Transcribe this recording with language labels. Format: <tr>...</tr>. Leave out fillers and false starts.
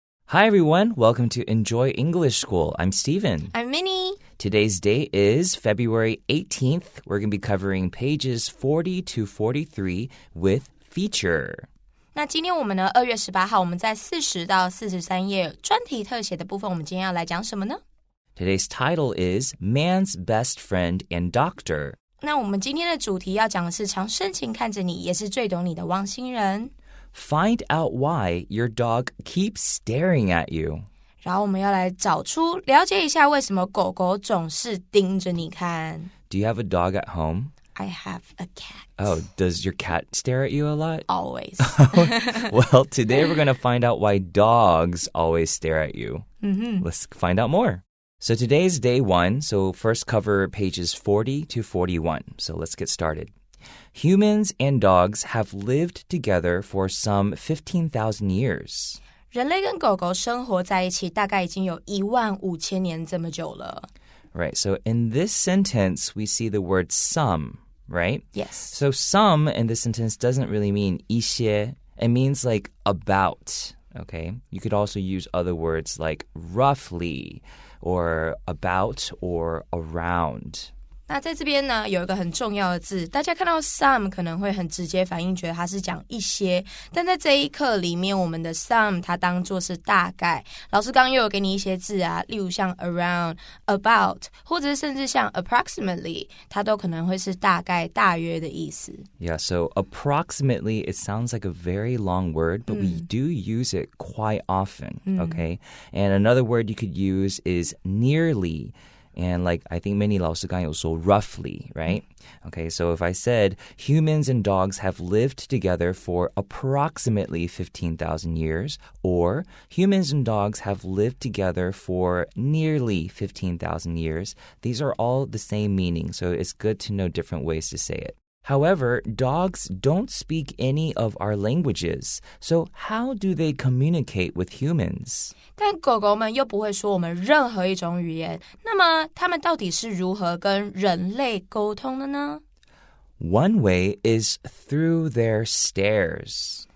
<en>Hi everyone, welcome to Enjoy English School. I'm Stephen. I'm Minnie. Today's date is February 18th. We're going to be covering pages 40 to 43 with feature.</en> <zh>那今天我们呢2月18号我们在40到43页专题特写的部分，我们今天要来讲什么呢？</zh> <en>Today's title is Man's Best Friend and Doctor.</en> <zh>那我们今天的主题要讲的是常深情看着你，也是最懂你的汪星人。</zh> <en>Find out why your dog keeps staring at you.</en> <zh>然后我们要来找出了解一下为什么狗狗总是盯着你看。</zh> <en>Do you have a dog at home? I have a cat. Oh, does your cat stare at you a lot? Always. Well, today we're going to find out why dogs always stare at you. Let's find out more. So today's day 1, so first cover pages 40 to 41. So let's get started. Humans and dogs have lived together for some 15,000 years.</en> <zh>人类跟狗狗生活在一起大概已经有15000年这么久了。</zh> <en>Right, so in this sentence, we see the word some, right? Yes. So some in this sentence doesn't really mean 一些. It means like about, okay? You could also use other words like roughly or about or around.</en> <zh>那在这边呢有一个很重要的字，大家看到 some 可能会很直接反应觉得它是讲一些，但在这一课里面我们的 some 它当作是大概。老师刚刚又有给你一些字啊，例如像 around, about 或者甚至像 approximately 它都可能会是大概大约的意思。</zh> <en>Yeah, so approximately, it sounds like a very long word, but we do use it quite often, okay? And another word you could use is nearly.And like I think Minnie</en> <zh>老师刚有说</zh> <en>roughly, right? Okay, so if I said humans and dogs have lived together for approximately 15,000 years, or humans and dogs have lived together for nearly 15,000 years, these are all the same meaning, so it's good to know different ways to say it. However, dogs don't speak any of our languages, so how do they communicate with humans?</en> <zh>但狗狗们又不会说我们任何一种语言，那么它们到底是如何跟人类沟通的呢？</zh> <en>One way is through their stares.</en>